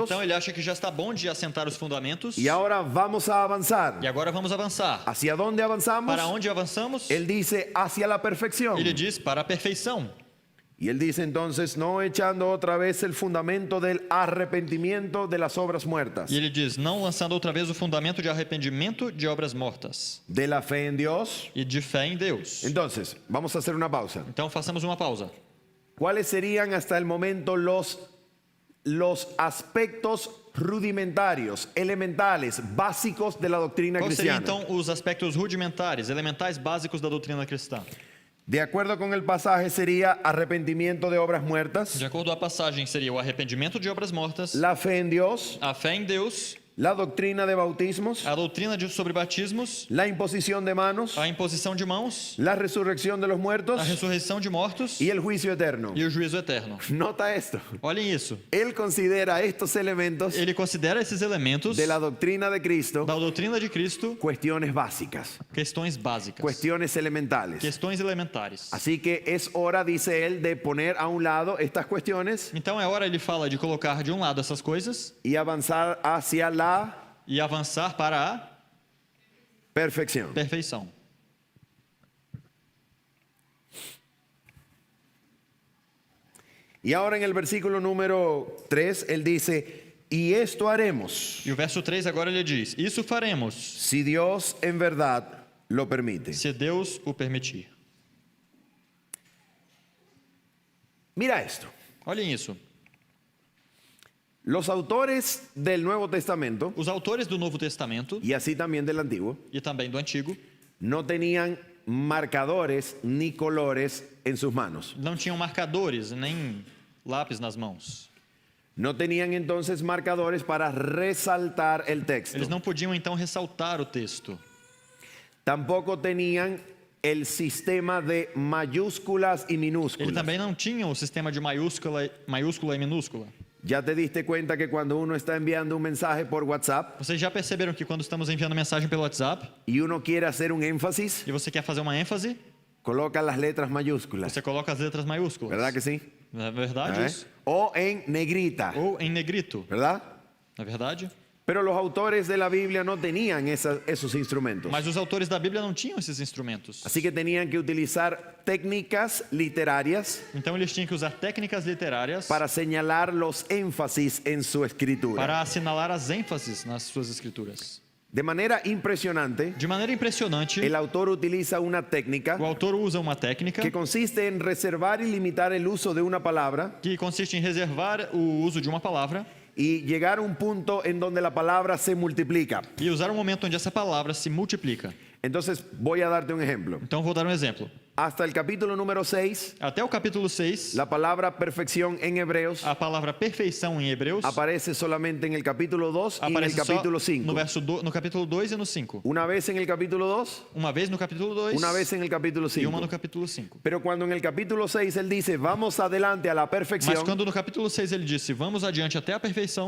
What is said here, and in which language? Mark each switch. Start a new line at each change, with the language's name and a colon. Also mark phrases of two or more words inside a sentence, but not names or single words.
Portuguese: Então ele acha que já está bom de assentar os fundamentos.
Spanish: y ahora vamos a avanzar.
Portuguese: E agora vamos avançar.
Spanish: ¿Hacia dónde avanzamos?
Portuguese: Para onde avançamos?
Spanish: Él dice hacia la perfección.
Portuguese: Ele diz para a perfeição.
Spanish: Y él dice entonces, no echando otra vez el fundamento del arrepentimiento de las obras muertas,
Portuguese: E ele diz, não lançando outra vez o fundamento de arrependimento de obras mortas
Spanish: de la fe en Dios.
Portuguese: e de fé em Deus.
Spanish: Entonces, vamos a hacer una pausa.
Portuguese: Então façamos uma pausa.
Spanish: ¿Cuáles serían hasta el momento los aspectos rudimentarios, elementales, básicos de la doctrina
Portuguese: Quais seriam
Spanish: cristiana?
Portuguese: então os aspectos rudimentares, elementais básicos da doutrina cristã?
Spanish: De acuerdo con el pasaje sería arrepentimiento de obras muertas,
Portuguese: De acordo com a passagem, seria o arrependimento de obras mortas,
Spanish: la fe en Dios,
Portuguese: a fé em Deus,
Spanish: la doctrina de bautismos,
Portuguese: a doutrina sobre batismos,
Spanish: la imposición de manos,
Portuguese: a imposição de mãos,
Spanish: la resurrección de los
Portuguese: a
Spanish: muertos
Portuguese: ressurreição de mortos
Spanish: y el juicio eterno.
Portuguese: e o juízo eterno.
Spanish: Nota esto.
Portuguese: Olhem isso.
Spanish: Él considera estos elementos
Portuguese: Ele considera esses elementos
Spanish: de la doctrina de Cristo
Portuguese: da doutrina de Cristo
Spanish: cuestiones básicas,
Portuguese: questões básicas,
Spanish: cuestiones elementales.
Portuguese: questões elementares.
Spanish: Así que es hora, dice él, de poner a un lado estas cuestiones
Portuguese: Então é hora, ele fala, de colocar de um lado essas coisas
Spanish: y avanzar hacia la
Portuguese: e avançar para a
Spanish: perfección.
Portuguese: perfeição.
Spanish: Y ahora en el versículo número 3, él dice, y esto haremos
Portuguese: E o verso 3 agora ele diz: Isso faremos,
Spanish: si Dios en verdad lo permite.
Portuguese: se Deus o permitir.
Spanish: Mira esto.
Portuguese: Olhem isso.
Spanish: Los autores del Nuevo Testamento,
Portuguese: Os autores do Novo Testamento
Spanish: y así también del Antiguo,
Portuguese: e também do Antigo
Spanish: no tenían marcadores ni colores en sus manos.
Portuguese: não tinham marcadores nem lápis nas mãos.
Spanish: No tenían entonces marcadores para resaltar el texto.
Portuguese: Eles não podiam então ressaltar o texto.
Spanish: Tampoco tenían el sistema de mayúsculas y
Portuguese: Ele
Spanish: minúsculas.
Portuguese: também não tinha o sistema de maiúscula e minúscula.
Spanish: ¿Ya te diste cuenta que cuando uno está enviando un mensaje por WhatsApp
Portuguese: Vocês já perceberam que quando estamos enviando mensagem pelo WhatsApp
Spanish: y uno quiere hacer un énfasis,
Portuguese: e você quer fazer uma ênfase,
Spanish: coloca las letras mayúsculas?
Portuguese: você coloca as letras maiúsculas.
Spanish: ¿Verdad que sí?
Portuguese: Não é verdade
Spanish: ¿Eh?
Portuguese: isso?
Spanish: O en negrita,
Portuguese: Ou em negrito.
Spanish: ¿verdad?
Portuguese: Não é verdade?
Spanish: Pero los autores de la Biblia no tenían esos instrumentos.
Portuguese: Mas os autores da Bíblia não tinham esses instrumentos.
Spanish: Así que tenían que utilizar técnicas literarias
Portuguese: Então eles tinham que usar técnicas literárias
Spanish: para señalar los énfasis en su escritura.
Portuguese: para assinalar as ênfases nas suas escrituras.
Spanish: De manera impresionante,
Portuguese: De maneira impressionante,
Spanish: el autor utiliza una técnica
Portuguese: o autor usa uma técnica
Spanish: que consiste en reservar y limitar el uso de una palabra
Portuguese: que consiste em reservar o uso de uma palavra
Spanish: y llegar a un punto en donde la palabra se multiplica.
Portuguese: e usar um momento onde essa palavra se multiplica.
Spanish: Entonces, voy a darte un ejemplo.
Portuguese: Então vou dar um exemplo.
Spanish: Hasta el capítulo número 6,
Portuguese: Até o capítulo 6,
Spanish: la palabra perfección en hebreos
Portuguese: a palavra perfeição em Hebreus
Spanish: aparece solamente en el capítulo 2 y en el
Portuguese: aparece só
Spanish: capítulo no, 5.
Portuguese: no capítulo 2 e no 5.
Spanish: Una vez en el capítulo 2,
Portuguese: Uma vez no capítulo 2
Spanish: una vez en el capítulo
Portuguese: e uma
Spanish: 5.
Portuguese: no capítulo 5.
Spanish: Pero cuando en el capítulo 6 él dice, vamos adelante a la
Portuguese: Mas
Spanish: perfección,
Portuguese: quando no capítulo 6 ele disse, vamos adiante até a perfeição,